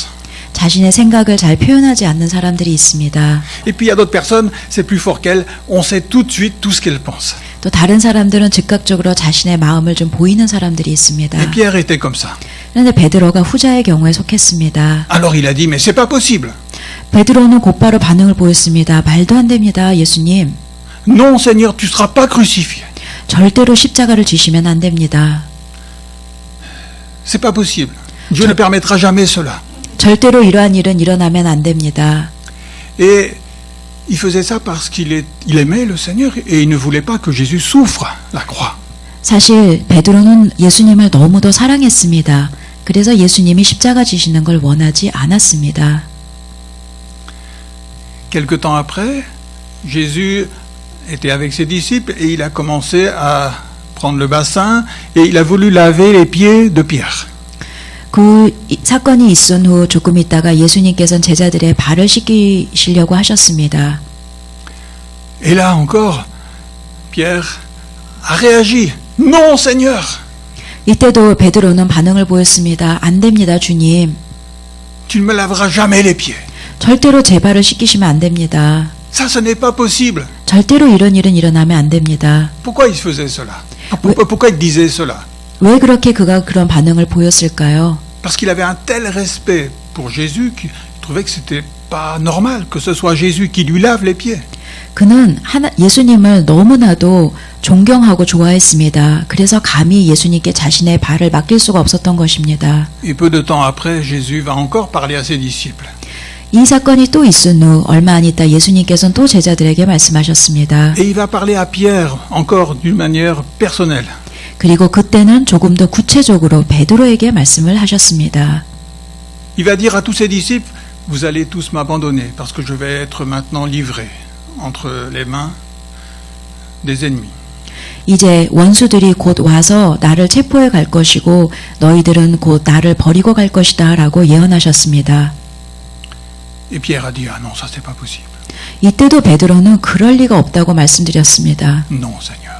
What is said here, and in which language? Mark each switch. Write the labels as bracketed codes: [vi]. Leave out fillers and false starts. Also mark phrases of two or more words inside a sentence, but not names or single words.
[ko] 자신의 생각을 잘 표현하지 않는 사람들이 있습니다. [fr] Et puis il y a d'autres personnes, c'est plus fort qu'elles, on sait tout de suite tout ce qu'elles pensent. [ko] 또 다른 사람들은 즉각적으로 자신의 마음을 좀 보이는 사람들이 있습니다. [fr] Et Pierre était comme ça. [ko] 그런데 베드로가 후자의 경우에 속했습니다. [fr] Alors il a dit, mais c'est pas possible. [ko] 베드로는 곧바로 반응을 보였습니다. 말도 안 됩니다, 예수님. [fr] Non, Seigneur, tu seras pas crucifié. [ko] 절대로 십자가를 지시면 안 됩니다. [fr] C'est pas possible. Dieu ne permettra jamais cela. [ko] 절대로 이러한 일은 일어나면 안 됩니다. [fr] Et il faisait ça parce qu'il aimait le Seigneur et il ne voulait pas que Jésus souffre la croix. [ko] 사실 베드로는 예수님을 너무도 사랑했습니다. 그래서 예수님이 십자가 지시는 걸 원하지 않았습니다. [fr] Quelque temps après, Jésus était avec ses disciples et il a commencé à prendre le bassin et il a voulu laver les pieds de Pierre. [ko] 그 사건이 있은 후 조금 있다가 예수님께서는 제자들의 발을 씻기시려고 하셨습니다. [fr] Et là encore, Pierre a réagi. Non, Seigneur. [ko] 이때도 베드로는 반응을 보였습니다. 안 됩니다, 주님. [fr] Tu ne me laveras jamais les pieds. [ko] 절대로 제 발을 씻기시면 안 됩니다. [fr] Ça, ce n'est pas possible. [ko] 절대로 이런 일은 일어나면 안 됩니다. [fr] Pourquoi il faisait cela? Pourquoi il disait cela? [ko] 왜 그렇게 그가 그런 반응을 보였을까요? [fr] Parce qu'il avait un tel respect pour Jésus qu'il trouvait que c'était pas normal que ce soit Jésus qui lui lave les pieds. [ko] 그는 예수님을 너무나도 존경하고 좋아했습니다. 그래서 감히 예수님께 자신의 발을 맡길 수가 없었던 것입니다. [fr] Et peu de temps après, Jésus va encore parler à ses disciples. [ko] 이 사건이 또 있은 후 얼마 안 있다 예수님께서는 또 제자들에게 말씀하셨습니다. [fr] Et il va parler à Pierre encore d'une manière personnelle. [ko] 그리고 그때는 조금 더 구체적으로 베드로에게 말씀을 하셨습니다. [fr] Il va dire à tous ses disciples, vous allez tous m'abandonner parce que je vais être maintenant livré entre les mains des ennemis. [ko] 이제 원수들이 곧 와서 나를 체포해 갈 것이고 너희들은 곧 나를 버리고 갈 것이다 라고 예언하셨습니다. [fr] Et Pierre a dit, ah non, ça c'est pas possible. [ko] 이때도 베드로는 그럴 리가 없다고 말씀드렸습니다. [fr] Non, Seigneur.